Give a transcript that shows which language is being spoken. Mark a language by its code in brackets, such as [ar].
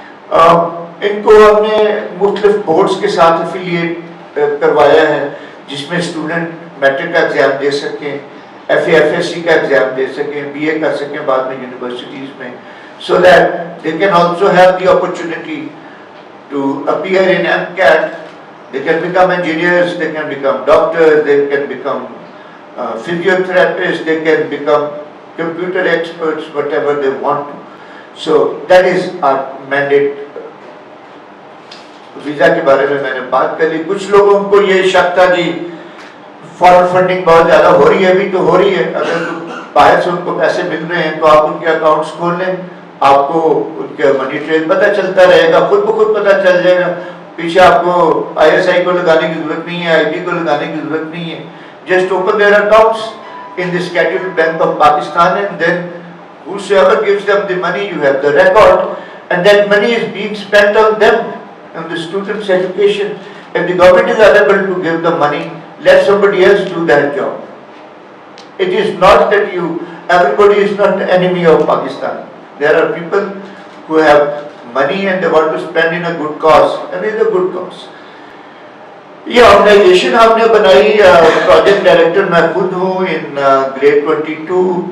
[ur] ان کو ہم نے مختلف بورڈز کے ساتھ افیلیٹ کروایا ہے جس میں اسٹوڈنٹ میٹرک کا ایگزام دے سکیں, F A F S C کا ایگزام دے سکیں, بی اے کر سکیں بعد میں یونیورسٹیز میں, [en] so that they can also have the opportunity to appear in MCAT. They can become engineers, they can become doctors, they can become physiotherapists, they can become computer experts, whatever they want to. So that is our mandate. [ur] Visa کے بارے میں نے بات کر لی. کچھ لوگوں کو یہ شک تھا جی فارن فنڈنگ بہت زیادہ ہو رہی ہے, ابھی تو ہو رہی ہے, اگر باہر سے ان کو پیسے مل رہے ہیں تو آپ ان کے اکاؤنٹس کھول لیں, آپ کو ان کے منی ٹریل پتہ چلتا رہے گا, خود بخود پتہ چل جائے گا. پیچھے آپ کو آئی ایس آئی کو لگانے کی ضرورت نہیں ہے, آئی ڈی کو لگانے کی ضرورت نہیں ہے. [en] Just open their accounts in the scheduled bank of Pakistan and then Whosoever gives them the money, you have the record, and that money is being spent on them, on the students' education. If the government is unable to give the money, let somebody else do that job. It is not that everybody is not the enemy of Pakistan. There are people who have money and they want to spend in a good cause, and it is a good cause. [ur] یہ organization ہم نے بنائی, project director میں خود ہوں in grade 22.